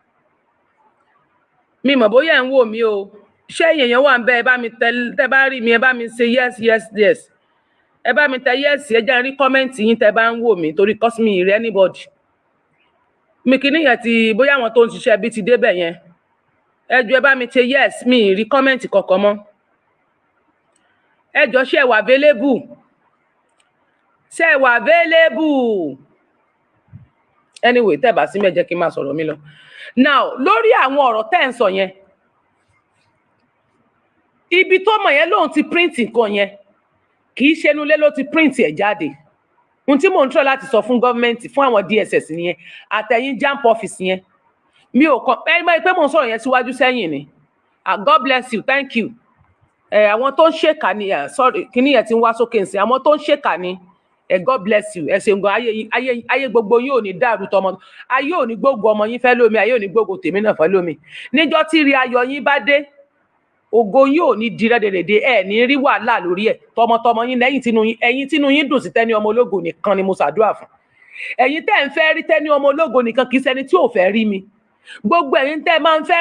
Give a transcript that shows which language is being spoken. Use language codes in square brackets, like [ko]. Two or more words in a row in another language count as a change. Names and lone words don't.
[yo] mi mọ̀ bóyá ẹ̀ ń wò mí o ṣé èèyàn wà ń bẹ̀ ẹ bá mi tẹ bá rí mi ẹ bá mi ṣe [en] yes yes yes [yo] ẹ bá mi tẹ yes ẹ jẹ́ rí kọ́mẹ́ǹtì yín tẹ bá ń wò mí torí cause mi ì rí anybody mi kì í níyẹn ti bóyá àwọn tó ń ṣiṣẹ́ bí ti débẹ̀ yẹn ẹ jọ̀ọ́ ẹ bá mi ṣe yes mi ì rí kọ́mẹ́ǹtì kankan mọ́ ẹ jọ̀ọ́ ṣé ẹ wà available ṣé ẹ wà available anyway tẹ́ bá sí mi ẹ jẹ́ kí n máa sọ̀rọ̀ mi lọ now lórí àwọn ọ̀rọ̀ tẹ́ ń sọ yẹn ibi tó mọ̀ yẹn lóun ti print nǹkan yẹn kì í ṣe inú ilé ló ti print ẹ̀ jáde ohun tí mò ń tọ́ láti sọ fún gọ́ọ̀mẹ̀ntì fún àwọn DSS nìyẹn àtẹ̀yìn JAMB office yẹn mi ò kàn ẹ mọ̀ pé mò ń sọ̀rọ̀ yẹn síwájú sẹ́yìn ni [en] God bless you thank you [yo] àwọn tó ń ṣèkà ni sorry kíní yẹn ti ń wá sókè nsìn àwọn tó ń ṣèkà ni [en] God bless you [yo] ẹ ṣeun gan ayé gbogbo yín ò ní dàrú tọmọ ayé ò ní gbógo ọmọ yín fẹ́ lómi ayé ò ní gbógo tèmi náà fẹ́ lómi níjọ́ tí rí ayọ̀ yín bá dé ògo yín ò ní di rẹ́dẹ̀rẹ́dẹ́ ẹ ní rí wàhálà lórí ẹ̀ tọmọtọmọ yín ẹ̀yin tínú yín dùn sí tẹ́ni ọmọ ológo nìkan ni mo ṣàdúrà fún ẹ̀yin tẹ́ ń fẹ́ rí tẹ́ni ọmọ ológo nìkan kì í ṣẹni tí ò fẹ́ rí mi gbogbo ẹ̀yin tẹ́ máa ń fẹ́